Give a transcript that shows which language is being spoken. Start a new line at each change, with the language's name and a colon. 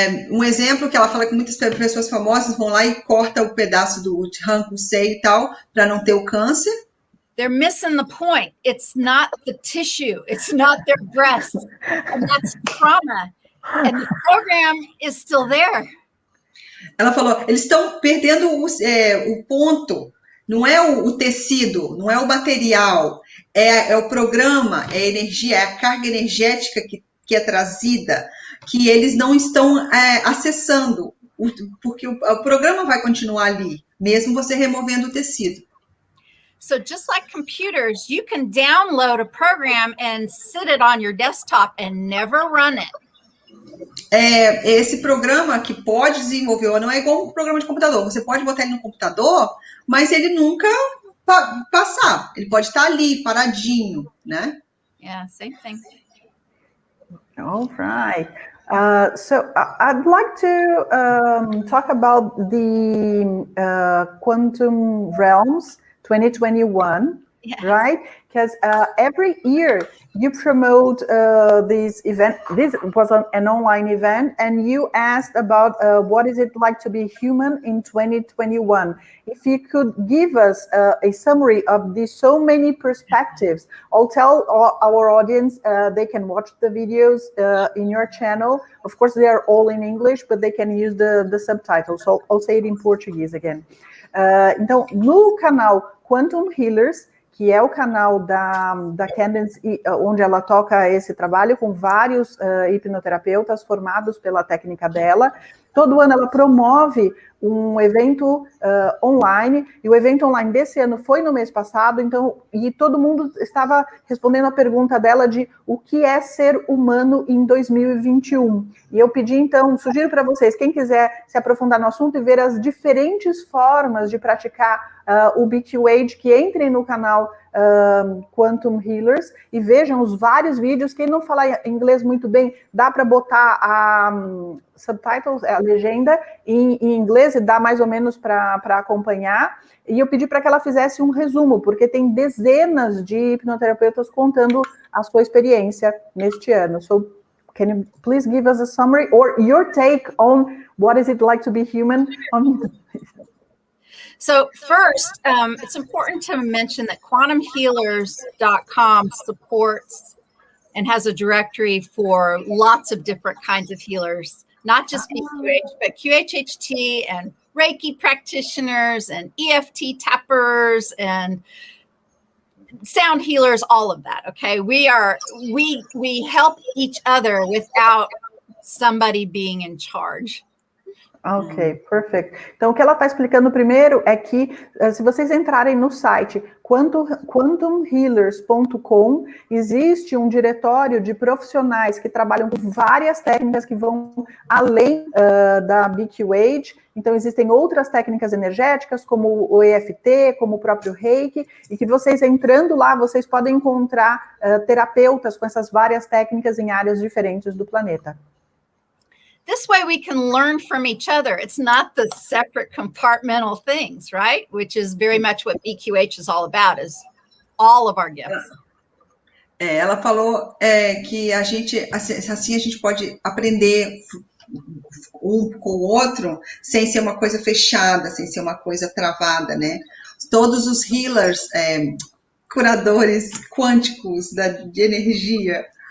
Portuguese: um exemplo que ela fala que muitas pessoas famosas vão lá e cortam o pedaço arranca o seio e tal, para não ter o câncer.
English: They're missing the point. It's not the tissue. It's not their breast. And that's trauma. And the program is still there.
Portuguese: Ela falou, eles estão perdendo o ponto. Não é o tecido, não é o material. É o programa, é a energia, é a carga energética que é trazida, que eles não estão acessando. Porque o programa vai continuar ali, mesmo você removendo o tecido.
English: So just like computers, you can download a program and sit it on your desktop and never run it.
Portuguese: Esse programa que pode desenvolver, não é igual um programa de computador. Você pode botar ele no computador, mas ele nunca passar. Ele pode estar ali, paradinho, né?
English: Yeah, same thing. All right. So I'd like to talk about the quantum realms 2021, yes. Right? Because every year you promote this event. This was an online event, and you asked about what is it like to be human in 2021. If you could give us a summary of these so many perspectives, I'll tell our audience they can watch the videos in your channel. Of course, they are all in English, but they can use the subtitles. So I'll say it in Portuguese again.
Portuguese: Então, no canal Quantum Healers, que é o canal da Candace, onde ela toca esse trabalho com vários hipnoterapeutas formados pela técnica dela. Todo ano ela promove um evento online, e o evento online desse ano foi no mês passado, então, e todo mundo estava respondendo a pergunta dela de o que é ser humano em 2021. E eu pedi, então, sugiro para vocês, quem quiser se aprofundar no assunto e ver as diferentes formas de praticar o BQH, que entrem no canal Quantum Healers e vejam os vários vídeos. Quem não fala inglês muito bem, dá para botar a subtitles, a legenda em inglês, e dá mais ou menos para acompanhar. E eu pedi para que ela fizesse um resumo, porque tem dezenas de hipnoterapeutas contando a sua experiência neste ano.
English: So, can you please give us a summary or your take on what is it like to be human? So first, it's important to mention that quantumhealers.com supports and has a directory for lots of different kinds of healers, not just BQH, but QHHT and Reiki practitioners and EFT tappers and sound healers, all of that. Okay. We help each other without somebody being in charge.
Portuguese: Ok, perfeito. Então, o que ela está explicando primeiro é que, se vocês entrarem no site quantumhealers.com, existe um diretório de profissionais que trabalham com várias técnicas que vão além da BQH. Então, existem outras técnicas energéticas, como o EFT, como o próprio Reiki, e que vocês entrando lá, vocês podem encontrar terapeutas com essas várias técnicas em áreas diferentes do planeta.
English: This way we can learn from each other. It's not the separate compartmental things, right? Which is very much what BQH is all about, is all of our gifts.
Portuguese: Ela falou que a gente, assim a gente pode aprender um com o outro, sem ser uma coisa fechada, sem ser uma coisa travada, né? Todos os healers, curadores quânticos de energia.